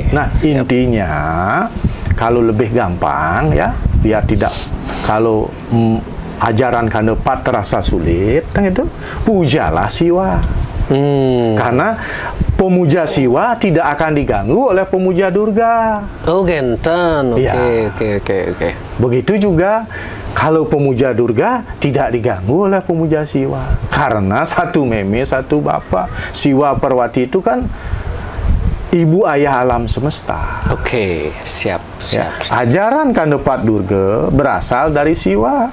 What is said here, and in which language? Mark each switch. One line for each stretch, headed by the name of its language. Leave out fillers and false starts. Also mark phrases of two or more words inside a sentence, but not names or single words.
Indonesian: Nah, intinya kalau lebih gampang ya, biar tidak, kalau ajaran Kandepat terasa sulit, kan itu, pujalah Siwa. Karena pemuja Siwa tidak akan diganggu oleh pemuja Durga. Oh, genten. Oke. Begitu juga kalau pemuja Durga tidak diganggu oleh pemuja Siwa. Karena satu meme, satu bapak. Siwa Parwati itu kan ibu ayah alam semesta. Oke, siap. Ajaran Kandepat Durga berasal dari Siwa.